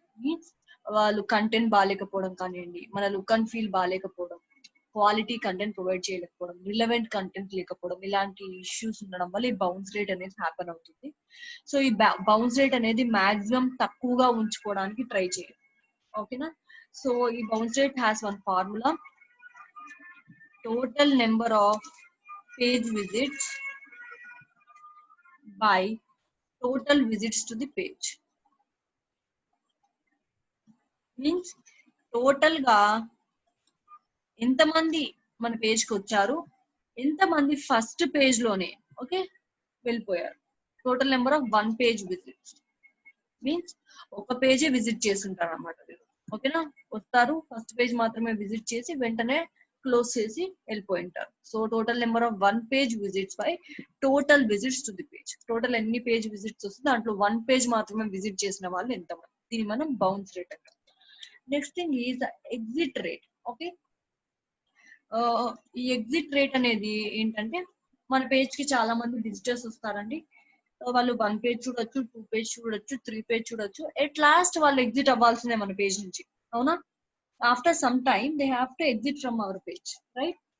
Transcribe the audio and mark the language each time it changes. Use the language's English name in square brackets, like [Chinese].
[Telugu] Means వాళ్ళు content బాగాలేకపోవడం కానివ్వండి, మన look and feel బాగాలేకపోవడం, quality content provide చేయలేకపోవడం, relevant content లేకపోవడం, ఇలాంటి ఇష్యూస్ ఉండడం వల్ల ఈ బౌన్స్ రేట్ అనేది హ్యాపెన్ అవుతుంది. సో ఈ బౌన్స్ రేట్ అనేది మాక్సిమం తక్కువగా ఉంచుకోవడానికి ట్రై చేయండి. ఓకేనా, సో ఈ [English] Bounce rate has one formula. Total number of page visits by total visits to the page. [Telugu] Means total గా ఎంతమంది మన పేజ్ కి వచ్చారు, ఎంతమంది ఫస్ట్ పేజ్ లోనే ఓకే వెళ్ళిపోయారు. [English] Total number of 1 page visits. [Telugu] Means ఒక పేజే విజిట్ చేస్తుంటారు అన్నమాట. ఓకేనా, వస్తారు ఫస్ట్ పేజ్ మాత్రమే విజిట్ చేసి వెంటనే క్లోజ్ చేసి వెళ్ళిపోయి ఉంటారు. [English] So total number of 1 page visits by total visits to the page. [Telugu] Total ఎన్ని పేజ్ విజిట్స్ వస్తుంది దాంట్లో 1 page మాత్రమే విజిట్ చేసిన వాళ్ళు ఎంతమంది, దీన్ని మనం బౌన్స్ రేట్ అంటాం. [English] Next thing is exit rate. [Telugu] Okay, ఈ ఎగ్జిట్ రేట్ అనేది ఏంటంటే మన పేజ్ కి చాలా మంది విజిటర్స్ వస్తారండి. వాళ్ళు 1 page చూడొచ్చు, 2 page చూడొచ్చు, 3 page చూడొచ్చు, ఎట్ లాస్ట్ వాళ్ళు ఎగ్జిట్ అవ్వాల్సిందే మన పేజ్ నుంచి. అవునా, [English] After some time they have to exit from our page, right?